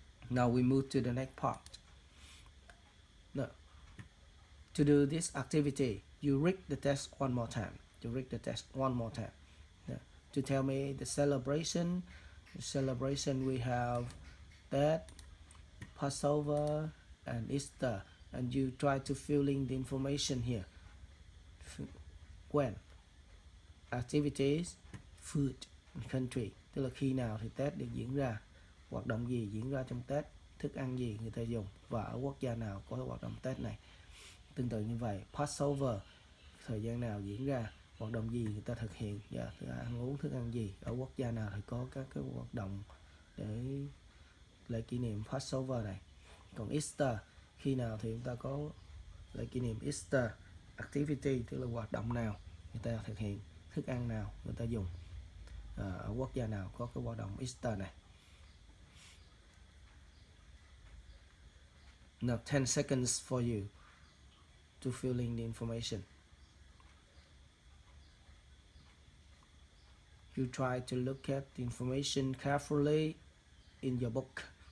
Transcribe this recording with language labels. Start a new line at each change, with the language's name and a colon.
English: Now we move to the next part. Now, to do this activity, you read the text one more time. You read the text one more time. Now, to tell me the celebration. The celebration we have that, Passover, and Easter. And you try to fill in the information here. When, activities, food, country,
Vietnamese: tức là khi nào thì Tết được diễn ra, hoạt động gì diễn ra trong Tết, thức ăn gì người ta dùng, và ở quốc gia nào có hoạt động Tết này. Tương tự như vậy, Passover, thời gian nào diễn ra, hoạt động gì người ta thực hiện, ăn uống thức ăn gì, ở quốc gia nào thì có các cái hoạt động để lễ kỷ niệm Passover này. Còn Easter, khi nào thì chúng ta có lễ kỷ niệm Easter, activity tức là hoạt động nào người ta thực hiện, thức ăn nào người ta dùng, ở quốc gia nào có cái hoạt động Easter này.
English: Now 10 seconds for you to fill in the information. You try to look at the information carefully in your book.